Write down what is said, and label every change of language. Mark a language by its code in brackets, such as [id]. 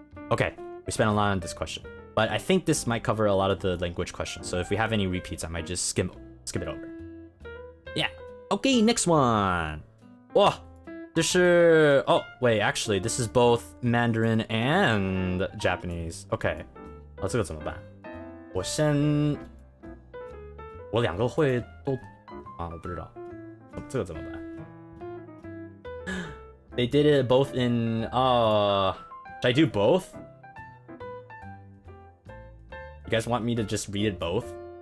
[en] Okay, we spent a lot on this question, but I think this might cover a lot of the language questions. So if we have any repeats, I might just skip it over. Yeah. Okay, next one. Whoa. Oh, wait, actually, this is both Mandarin and Japanese. [zh] Okay. 这个怎么办？我两个会都啊，我不知道，这个怎么办？ [en] They did it both in should I do both? You guys want me to just read it both?